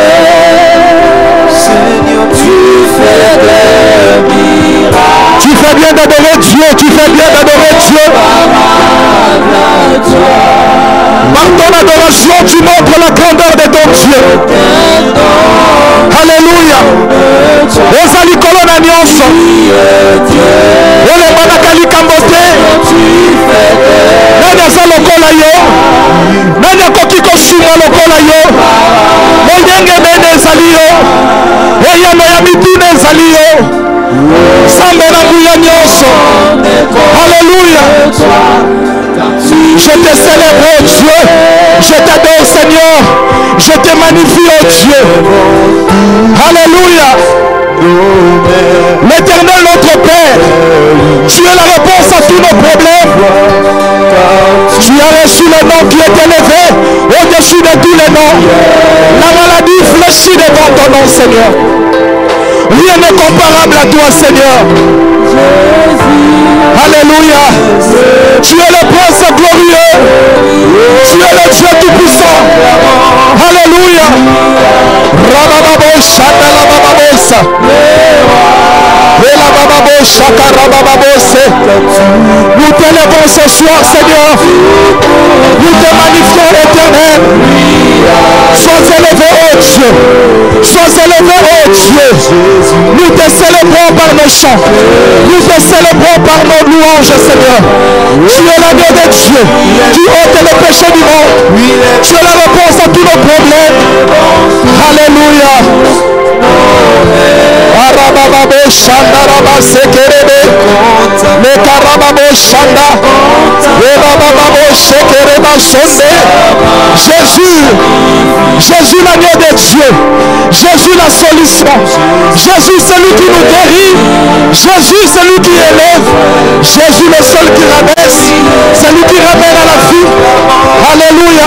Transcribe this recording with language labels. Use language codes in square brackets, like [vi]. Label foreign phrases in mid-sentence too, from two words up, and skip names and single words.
[fr] Seigneur, tu fais des miracles. Tu fais bien d'adorer Dieu. Tu fais bien d'adorer Dieu. Par ton adoration, tu montres la grandeur de ton Dieu. Alléluia. [ln] Oza likolo na nyonso. Ole banaka likambo te. Nani aza lokola yo? Nani akoki kosunga lokola yo? Moyenge mene ezali yo. Eyano ya mituna ezali yo. Sambe na nguya nyonso. [fr] Alléluia. Je te célèbre, oh Dieu. Je t'adore, Seigneur. Je te magnifie, oh Dieu. Alléluia. L'Éternel, notre Père, tu es la réponse à tous nos problèmes. Tu as reçu le nom qui est élevé au-dessus de tous les noms. La maladie fléchit devant ton nom, Seigneur. Rien n'est comparable à toi, Seigneur. Alléluia. Tu es le prince glorieux. Tu es le Dieu tout-puissant. Alléluia. Rabababo shaka rabababosa. Rabababo shaka rabababose. Nous t'élevons ce soir, Seigneur. Nous te magnifions, l'Éternel. Sois élevé, oh Dieu. Sois élevé, oh Dieu. Nous te célébrons par nos chants. Nous te célébrons par nos louanges, Seigneur. Tu es l'agneau de Dieu. Tu ôtes le péché du monde. Tu es la réponse à tous nos problèmes. Alléluia. Arababo shanda raba sekerebe. Mekarababo shanda. Rebababo shekereba sonde. Jésus, Jésus l'agneau de Dieu, Jésus la solution, Jésus celui qui nous guérit, Jésus celui qui élève, Jésus le seul qui rabaisse, celui qui ramène à la vie. Alléluia.